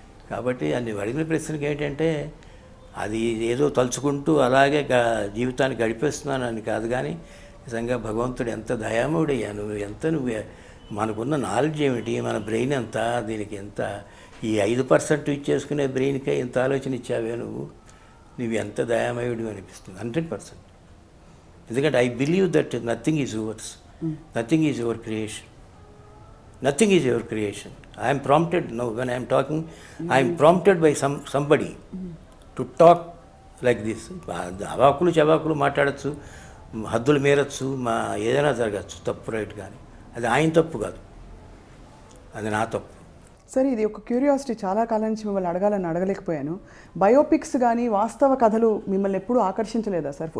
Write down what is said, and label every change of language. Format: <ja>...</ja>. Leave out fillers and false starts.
<te>కాబట్టి అన్ని అడిగిన ప్రశ్నకి ఏంటంటే అది ఏదో తలుచుకుంటూ అలాగే జీవితాన్ని గడిపేస్తున్నానని కాదు, కానీ నిజంగా భగవంతుడు ఎంత దయామయుడయ్యా, నువ్వు మనకున్న నాలెడ్జ్ ఏమిటి, మన బ్రెయిన్ ఎంత, దీనికి ఎంత, ఈ 5% ఇచ్చేసుకునే బ్రెయిన్కే ఇంత ఆలోచన ఇచ్చావే నువ్వు ఎంత దయామయుడు అనిపిస్తుంది 100%.</te> <en>ఎందుకంటే I believe that nothing is yours, nothing is your creation, nothing is your creation. I am prompted now when I am talking, I am prompted by somebody to talk like this.</en> <te>అవాకులు చవాకులు మాట్లాడచ్చు, హద్దులు మీరచ్చు, ఏదైనా జరగచ్చు, తప్పు right, కానీ అది ఆయన తప్పు కాదు, అది నా తప్పు. సరే, ఇది ఒక క్యూరియాసిటీ, చాలా కాలం నుంచి మిమ్మల్ని అడగలేకపోయాను. బయోపిక్స్ కానీ వాస్తవ కథలు మిమ్మల్ని ఎప్పుడూ ఆకర్షించలేదా సార్?</te>